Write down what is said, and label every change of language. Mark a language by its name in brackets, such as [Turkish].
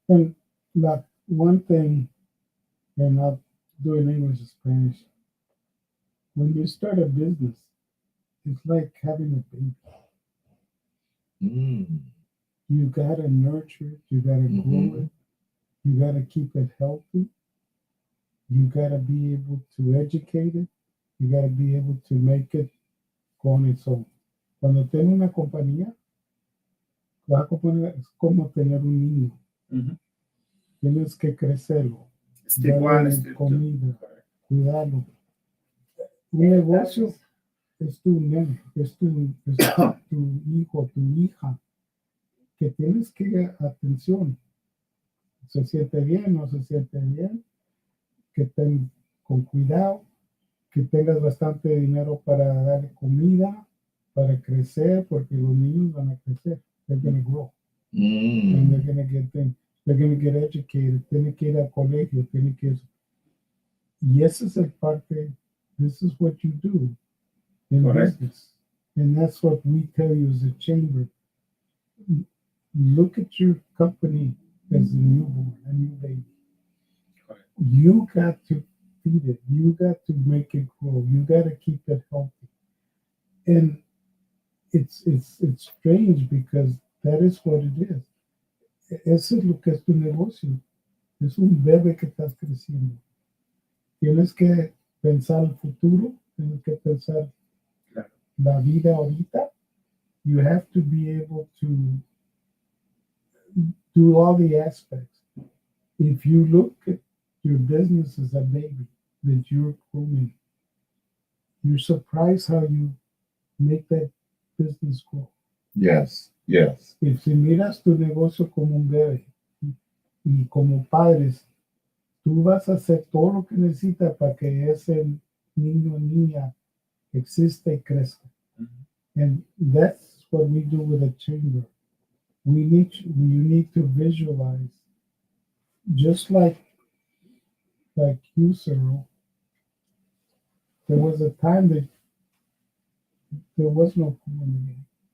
[English] And like one thing, and not doing English or Spanish, when you start a business, it's like having a baby. You gotta nurture it, you gotta grow it, you gotta keep it healthy, you gotta be able to educate it, you gotta be able to make it go on its own. [Spanish] Cuando tienes una compañía, es como tener un niño. Tienes que crecerlo, darle comida, cuidarlo. Un negocio es tu nene, es tu hijo, tu hija, que tienes que dar atención. Se siente bien, no se siente bien, que estén con cuidado, que tengas bastante dinero para darle comida, para crecer, porque los niños van a crecer. [English] They're going to grow. And they're going to get things. They're going to get educated. [Spanish] Tienen que ir al colegio. Tienen que... Y esa es el parte. [English] This is what you do in business. And that's what we tell you as a chamber. Look at your company as a newborn, a new baby. You got to feed it. You got to make it grow. You got to keep it healthy. And it's strange because that is what it is. [Spanish] Eso es lo que es tu negocio. Es un bebé que estás creciendo. Tienes que pensar el futuro. Tienes que pensar la vida ahorita. [English] You have to be able to do all the aspects. If you look at your business as a baby that you're grooming, you're surprised how you make that business grow. Yes, yes. [Spanish] Y si miras tu negocio como un bebé y como padres, tú vas a hacer todo lo que necesitas para que ese niño o niña exista y crezca. [English] And that's what we do with a chamber. You need to visualize, just like you, Cyril. There was a time that there was no pool in the game,